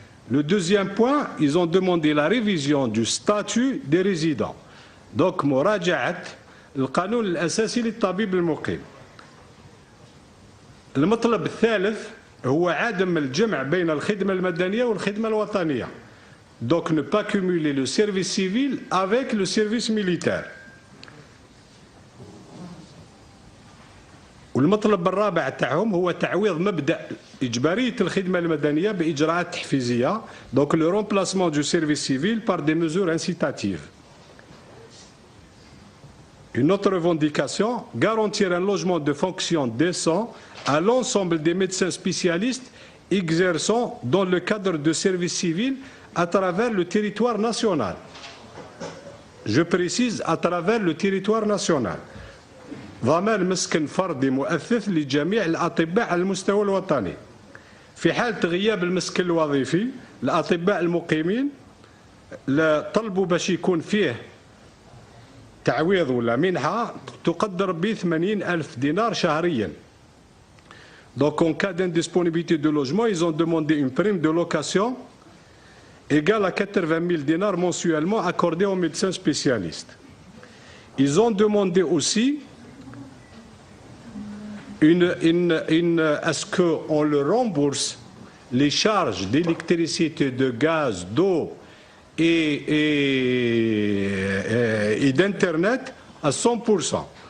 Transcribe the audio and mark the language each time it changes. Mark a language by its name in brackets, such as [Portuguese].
[French] Le deuxième point, ils ont demandé la révision du statut des résidents. [Arabic] Donc مراجعة القانون الأساسي للطبيب المقيم. المطلب الثالث هو عدم الجمع بين الخدمة المدنية والخدمة الوطنية. [French] Donc ne pas cumuler le service civil avec le service militaire. [Arabic] والمطلب الرابع تاعهم هو تعويض مبدأ إجبارية الخدمة المدنية بإجراءات تحفيزية. [French] Donc le remplacement du service civil par des mesures incitatives. Une autre revendication, garantir un logement de fonction décent à l'ensemble des médecins spécialistes exerçant dans le cadre de services civils à travers le territoire national. Je précise à travers le territoire national. [Arabic] ضمان مسكن فردي مؤثث لجميع الأطباء على المستوى الوطني. في حالة غياب المسكن الوظيفي الأطباء المقيمين طلبوا باش يكون فيه تعويض ولا منحة تقدر ب 80,000 دينار شهريا. [French] Donc en cas d'indisponibilité de logement, ils ont demandé une prime de location égale à 80,000 dinars mensuellement accordée aux médecins spécialistes. Ils ont demandé aussi est-ce qu'on leur rembourse les charges d'électricité, de gaz, d'eau et d'internet à 100%.